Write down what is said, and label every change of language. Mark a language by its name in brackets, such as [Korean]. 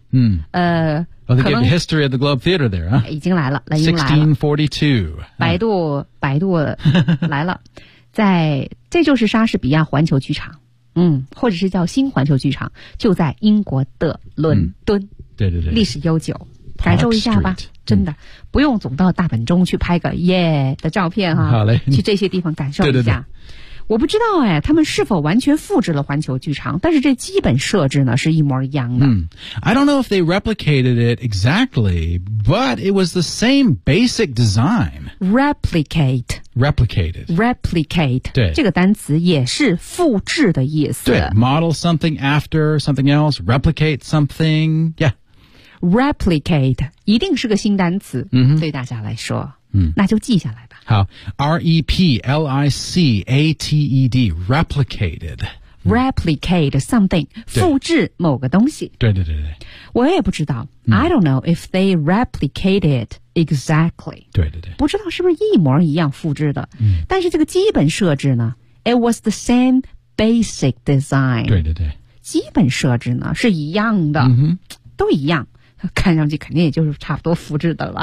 [English] 嗯、They gave the history of the Globe Theater there、huh? [Chinese] 已经来了 1642 百度来了在这就是莎士比亚环球剧场、嗯、或者是叫新环球剧场就在英国的伦敦、嗯、对对对历史悠久、 [English] Park、 [Chinese] 感受一下吧、 [English] Street、 [Chinese] 真的、嗯、不用总到大本钟去拍个耶、yeah、的照片、啊、好嘞去这些地方感受一下对对对我不知道哎，他们是否完全复制了环球剧场，但是这基本设置呢是一模一样的。 [English] I don't know if they replicated it exactly, but it was the same basic design. Replicate. Replicate. 对， [Chinese] 这个单词也是复制的意思。 [English] 对， model something after something else, replicate something. Yeah. [Chinese] Replicate 一定是个新单词、 mm-hmm. 对大家来说、 mm. 那就记下来吧。 [English] 好， R-E-P-L-I-C-A-T-E-D, replicated. [Chinese] Replicate something, 复制某个东西。对对对对。我也不知道、 [English] 嗯、I don't know if they replicated exactly. [Chinese] 对对对。不知道是不是一模一样复制的、嗯、但是这个基本设置呢 [English] It was the same basic design. [Chinese] 对对对。基本设置呢是一样的、嗯、都一样，看上去肯定也就是差不多复制的了。